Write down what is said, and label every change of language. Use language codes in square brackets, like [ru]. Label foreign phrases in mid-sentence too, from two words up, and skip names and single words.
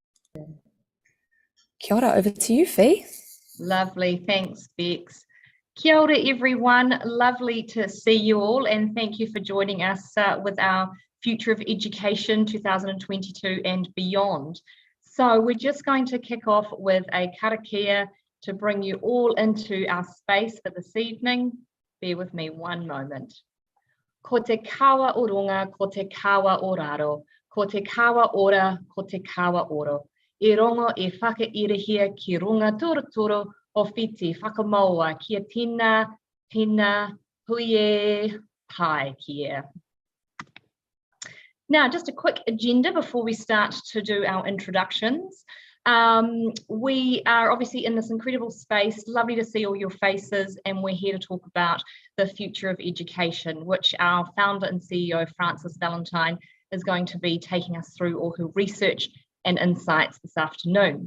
[mi] Kia ora, [en] over to you, Fee. Lovely, thanks, Bex. [mi] Kia ora, [en] everyone. Lovely to see you all, and thank you for joining us with our Future of Education 2022 and beyond. So we're just going to kick off with a karakia to bring you all into our space for this evening. Bear with me one moment. [mi] Ko te kawa o runga, ko te kawa o raro, ko te kawa ora, ko te kawa oro. I rongo e whakairihia ki runga turaturo o whiti whakamaua kia tina, huie, pai kia. [en] Now, just a quick agenda before we start to do our introductions. We are obviously in this incredible space. Lovely to see all your faces, and we're here to talk about the future of education, which our founder and CEO, Frances Valintine, is going to be taking us through all her research and insights this afternoon.